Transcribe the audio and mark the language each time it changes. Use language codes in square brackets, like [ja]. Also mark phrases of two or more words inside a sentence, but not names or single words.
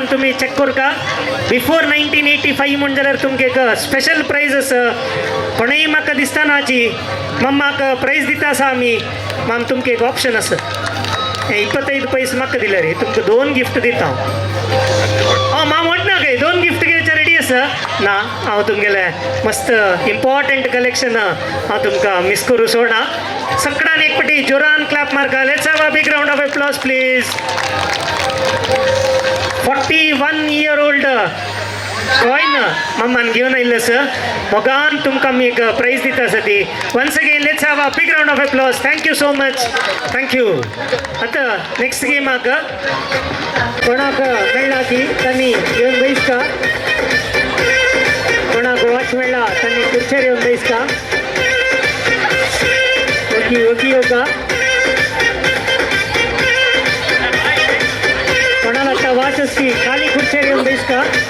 [kok] तुमी चेक करका बिफोर 1985 म्हूण जाल्यार तुमकां एक [en] special prize [kok] आसा कोणेय म्हाका दिसता नाची मम्माक प्राइज दिता आसा आमी माम तुमकां एक ऑप्शन आसा 25 पैसे म्हाका दिले रे तुमकां 2 गिफ्ट दिता हांव माम म्हणना काय 2 गिफ्ट घेवचे रेडी आसा ना हांव तुमगेले मस्त [en] important collection [kok] हांव तुमकां मिस करूं सोडना सगळ्यांक एक पटी जोरान क्लॅप मारका [en] let's have a big round of applause please 41 year old coin [kok] मम्मान घेऊन आयिल्लो सर मोगान तुमकां आमी एक प्राइज दिता आसा ती [en] once again let's have a big round of applause thank you so much thank you [kok] आतां नेक्स्ट गेमाक कोणाक मेळ्ळा की तांणी येवन बसका कोणाक वॉच मेळ्ळा तांणी खुर्चेर येवन बसका [en] OK OK [kok] योगा कोणाला आता वॉच असती खाली खुर्चेर येवन बसका